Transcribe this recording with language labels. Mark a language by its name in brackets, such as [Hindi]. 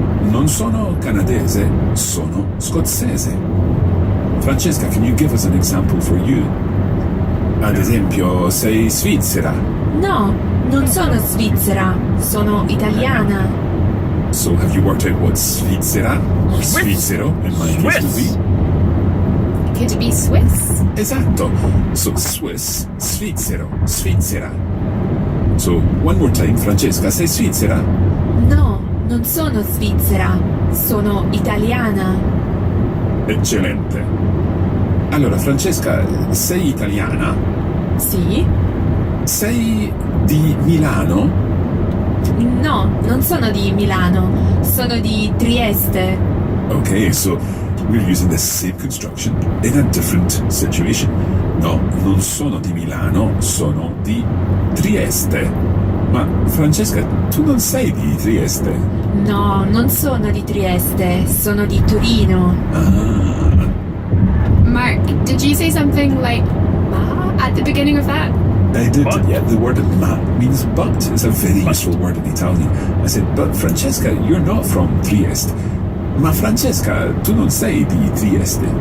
[Italian] Non sono canadese, sono scozzese. [English] Francesca, can you give us an example for you? [Italian] Ad esempio, sei svizzera. No, non sono svizzera, sono italiana. [English] So have you worked out what svizzera or Swiss. svizzero in my case would Swiss. be? Could it be Swiss? [Italian] Esatto. [English] So Swiss, svizzero, svizzera. So one more time, Francesca, [Italian] sei svizzera? No, non sono svizzera, sono italiana. Eccellente. Allora, Francesca, sei italiana? Sì? Sei di Milano? No, non sono di Milano, sono di Trieste. [English] Okay, so we're using the same construction in a different situation. [Italian] No, non sono di Milano, sono di Trieste. Ma Francesca, tu non sei di Trieste? No, non sono di Trieste, sono di Torino. Ah, [English] Mark, did you say something like ma at the beginning of that? I did. But? Yeah, the word ma means but. It's a very useful word in Italian. I said, but Francesca, you're not from Trieste. [Italian] Ma Francesca, tu non sei di Trieste.